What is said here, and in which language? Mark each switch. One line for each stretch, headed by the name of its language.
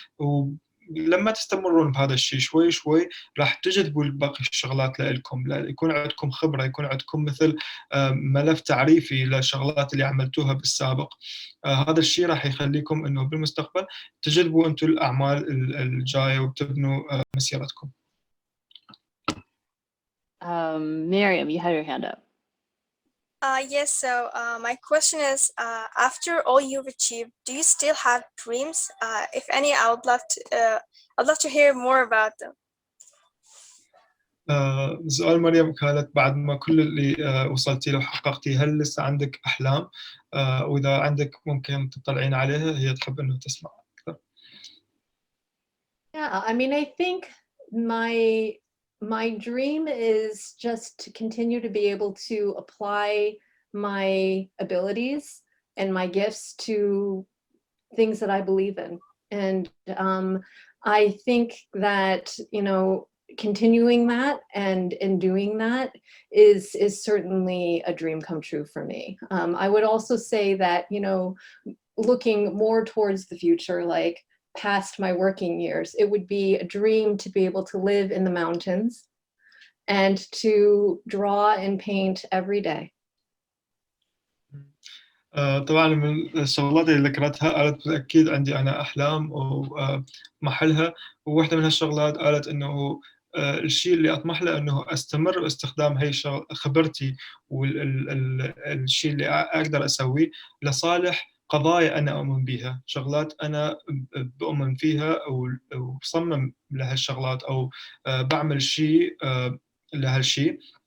Arabic: ولما تستمرون بهذا الشيء شوي شوي راح تجذبوا باقي الشغلات لكم، يكون عندكم خبرة، يكون عندكم مثل ملف تعريفي للشغلات اللي عملتوها بالسابق. هذا الشيء راح يخليكم إنه بالمستقبل تجذبوا أنتم الأعمال الجاية وتبنوا مسيرتكم.
English: Miriam, you had your hand up. Yes, so my question is, after all you've achieved, do you still have dreams? If any, I'd love to hear more about them.
Arabic: سؤال مريم قالت بعد ما كل اللي وصلتي له حققتي هل لسه عندك أحلام؟ وإذا عندك ممكن تطلعين عليها، هي تحب إنه تسمع أكثر.
English: Yeah, I mean, I think my dream is just to continue to be able to apply my abilities and my gifts to things that I believe in. And I think that, you know, continuing that and doing that is certainly a dream come true for me. I would also say that, you know, looking more towards the future, like past my working years, it would be a dream to be able to live in the mountains and to draw and paint every day.
Arabic: طبعا من الشغلات اللي ذكرتها قالت بالتأكيد عندي أنا أحلام ومحلها، وواحدة من هالشغلات قالت إنه الشيء اللي أطمح له إنه أستمر باستخدام هي خبرتي والشيء اللي أقدر أسويه لصالح قضايا أنا أؤمن بها، شغلات أنا بؤمن فيها وبصمم لهالشغلات أو بعمل شيء لهالشيء.